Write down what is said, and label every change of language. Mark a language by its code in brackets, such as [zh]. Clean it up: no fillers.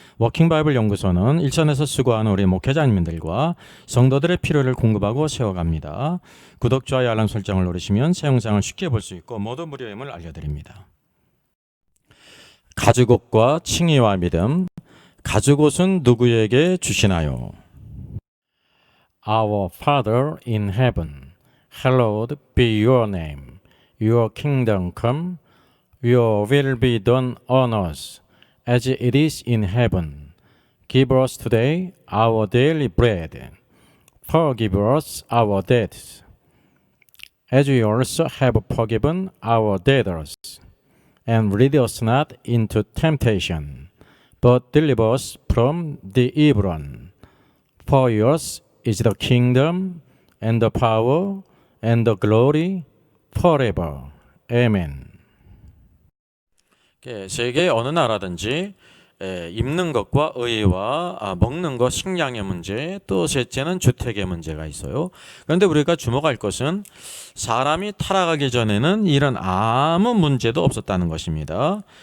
[ko] 워킹바이블 연구소는 일선에서 수고하는 우리 목회자님들과 성도들의 필요를 공급하고 세워갑니다. 구독, 좋아요, 알람 설정을 누르시면 새 영상을 쉽게 볼 수 있고 모두 무료임을 알려드립니다. 가죽옷과 칭의와 믿음. 가죽옷은 누구에게 주시나요? [en] Our Father in heaven, hallowed be your name. Your kingdom come, your will be done on earth as it is in heaven. Give us today our daily bread. Forgive us our debts, as we also have forgiven our debtors. And lead us not into temptation, but deliver us from the evil one. For yours is the kingdom, and the power, and the glory, forever. Amen. [ko] 세계 어느 나라든지 입는 것과 의와 먹는 것, 식량의 문제, 또 셋째는 주택의 문제가 있어요. 그런데 우리가 주목할 것은 사람이 타락하기 전에는 이런 아무 문제도 없었다는 것입니다.